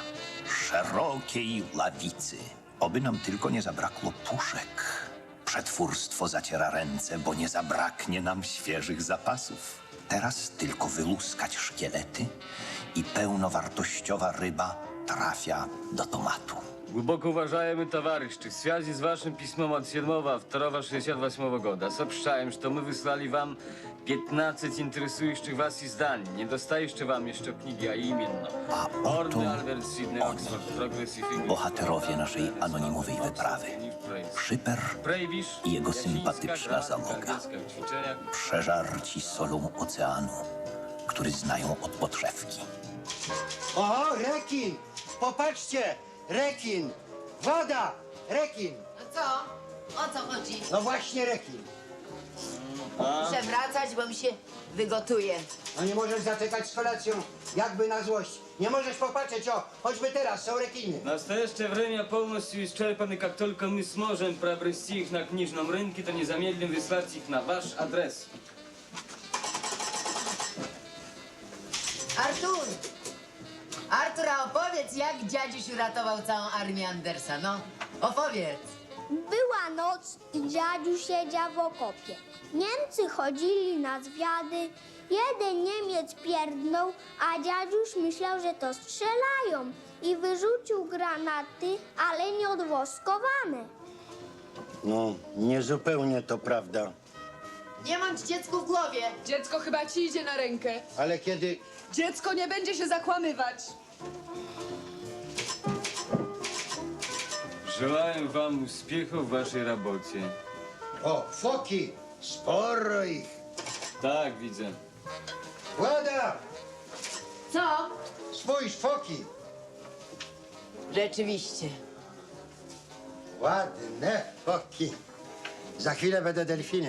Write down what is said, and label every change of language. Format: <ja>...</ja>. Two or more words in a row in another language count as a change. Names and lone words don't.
<pl>Szerokiej lawicy. Oby nam tylko nie zabrakło puszek. Przetwórstwo zaciera ręce, bo nie zabraknie nam świeżych zapasów. Teraz tylko wyłuskać szkielety i pełnowartościowa ryba trafia do tomatu.</pl> <ru>Глубоко уважаемый товарищ, в связи с вашим письмом от 7/2/68 года сообщаем, что мы выслали вам 15 интересующих вас изданий. Не достающие вам еще книги, а именно</ru> <pl>oto Albert Sydney, Oxford, Progressive English. bohaterowie naszej anonimowej wyprawy. Szyper i jego sympatyczna załoga. Przeżarci solą oceanu, który znają od podszewki. O, rekin! Popatrzcie! Rekin! Woda! Rekin! No co? O co chodzi? No właśnie rekin. Muszę wracać, bo mi się wygotuje. No nie możesz zaczekać z kolacją, jakby na złość. Nie możesz popatrzeć, o, choćby teraz, są rekiny.</pl> <ru>В настоящее время полностью исчерпаны. Как только мы сможем приобрести их на книжном рынке, то не замедлим выслать их на ваш адрес.</ru> <pl>Artur! Artur, a opowiedz, jak dziadziuś uratował całą armię Andersa, no. Opowiedz. Była noc i dziadziu siedział w okopie. Niemcy chodzili na zwiady. Jeden Niemiec pierdnął, a dziadziuś myślał, że to strzelają i wyrzucił granaty, ale nieodwoskowane. No, niezupełnie to prawda. Nie mam dziecku w głowie. Dziecko chyba ci idzie na rękę. Ale kiedy... Dziecko nie będzie się zakłamywać.</pl> <ru>Желаем вам успехов в вашей работе.</ru> <pl>O, foki! Sporo ich! Так, widzę. Woda! Co? Spójrz, foki! Rzeczywiście. Ładne foki. Za chwilę będą delfiny.</pl>